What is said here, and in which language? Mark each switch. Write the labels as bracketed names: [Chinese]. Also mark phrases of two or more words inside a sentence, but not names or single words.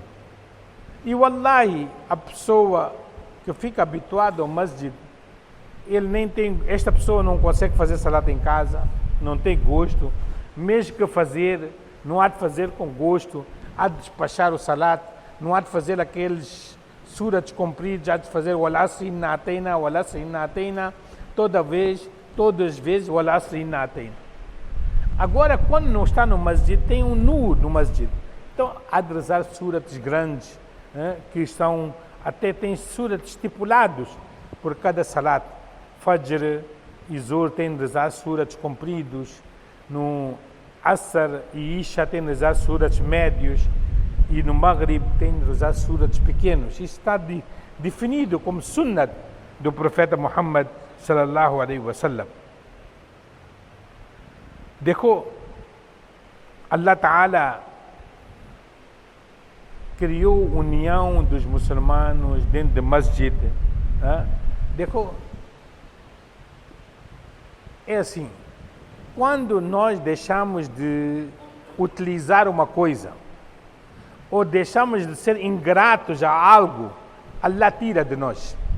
[Portuguese] E wallahi, a pessoa que fica habituada ao masjid, esta pessoa não consegue fazer salat em casa, não tem gosto, mesmo que fazer, não há de fazer com gosto, há de despachar o salat, não há de fazer aqueles surats compridos, há de fazer o al-asr inna atayna, todas as vezes o al-asr inna atayna. Agora, quando não está no masjid, tem um nur no masjid. Então, há de rezar surats grandes, que estão, até tem surats estipulados por cada salat. Fajr e Zuhr tem de rezar surats compridos, no Asr e Isha tem de rezar surats médios, e no Maghrib tem de rezar surats pequenos. Isso está definido como sunnat do profeta Muhammad [Arabic] صلى الله عليه وسلم. [Portuguese] देखो Allah Ta'ala criou união dos muçulmanos dentro do masjid. देखो, é assim, quando nós deixamos de utilizar uma coisa ou deixamos de ser ingratos a algo, Allah tira de nós.